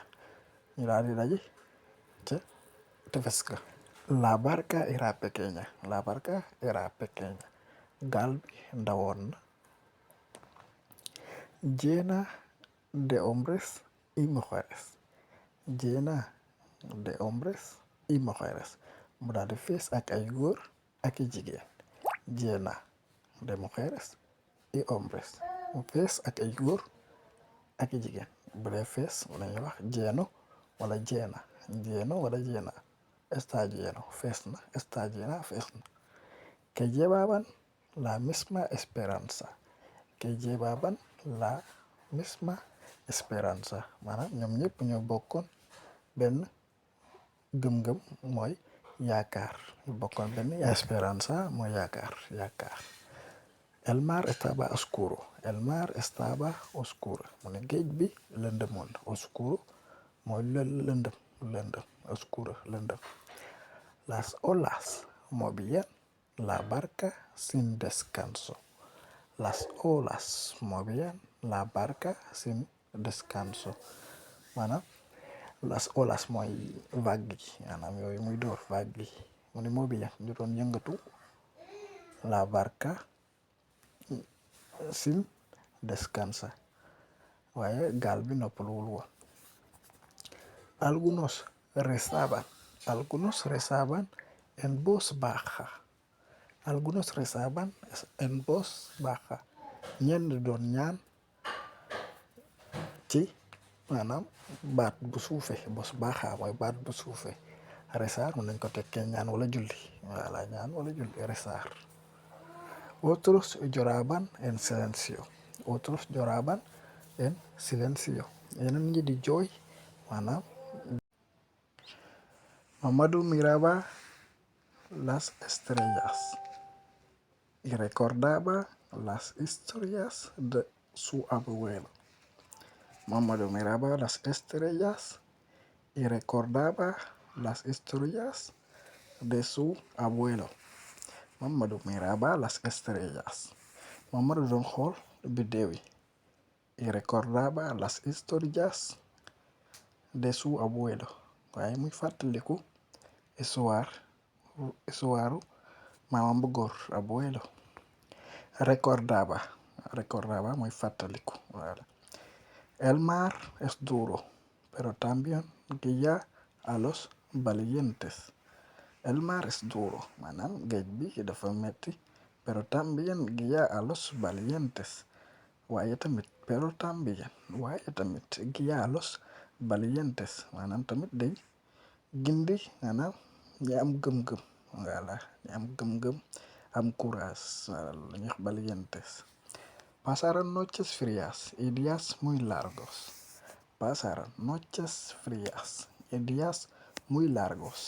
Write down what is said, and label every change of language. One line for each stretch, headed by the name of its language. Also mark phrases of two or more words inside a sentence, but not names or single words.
Wolof: Ñu daal di daje ca tefes ga.
Spanish: La barca era pequeña. La barca era pequeña.
Wolof: Gaal bi ndawoon na.
Spanish: Llena de hombres y mujeres. Llena de hombres y mujeres.
Wolof: Mu daal di fees ak ay góor ak i jigéen.
Spanish: Llena de mujeres y hombres.
Wolof: Mu fees ak ay góor ak i jigéen. Bu dee fees mu nañu wax lleno wala llena.
Spanish: Lleno wala llena. Está lleno,
Wolof: fees na.
Spanish: Está llena,
Wolof: fees na.
Spanish: Que llevaban la misma esperanza. Que llevaban la misma esperanza.
Wolof: Maanaam ñoom ñëpp ñoo bokkoon benn gëm-gëm mooy yaakaar. Ñu bokkoon benn esperanza mooy yaakaar.
Spanish: El mar estaba oscuro. El mar estaba oscuro.
Wolof: Mu ne géej bi lëndëmoon. Oscuro mooy lëndëm. Oscuro lëndëm.
Spanish: Las olas movían la barca sin descanso. Las olas movían la barca sin descanso.
Wolof: Maanaam
Spanish: las olas
Wolof: mooy vague yi maanaam yooyu muy door vague yi mu ne movían ñu doon yëngatu
Spanish: la barca sin descansa
Wolof: waaye gaal bi noppaluwul woon.
Spanish: Algunos rezaban en voz baja. Algunos rezaban en voz baja.
Wolof: Ñenn doon ñaan ci maanaam baat bu suufe
Spanish: voz baja
Wolof: mooy baat bu suufe. Rezar mën nañ ko tekkee ñaan wala julli. Voilà ñaan wala julli rezar.
Spanish: Otros lloraban en silencio. Otros lloraban en silencio.
Wolof: Ñeneen ñi di jooy maanaam.
Spanish: Mamadou miraba las estrellas y recordaba las historias de su abuelo. Mamadou miraba las estrellas y recordaba las historias de su abuelo. Mamadou miraba las estrellas.
Wolof: Mamadou doon xool biddew yi.
Spanish: Y recordaba las historias de su abuelo.
Wolof: Waaye muy fàttaliku histoire maamam bu góor abuelo. Recordaba muy fàttaliku. Voilà.
Spanish: El mar es duro, pero también guía a los valientes. El mar es duro,
Wolof: maanaam géej bi dafa metti,
Spanish: pero también guía a los valientes.
Wolof: waaye tamit
Spanish: guía a los valientes
Wolof: maanaam tamit day gindi maanaam ñi am gëm-gëm. Voilà ñi am gëm-gëm am courage. Voilà la ñuy wax valientes.
Spanish: Pasaron noches frías y días muy largos. Pasaron noches frías y días muy largos.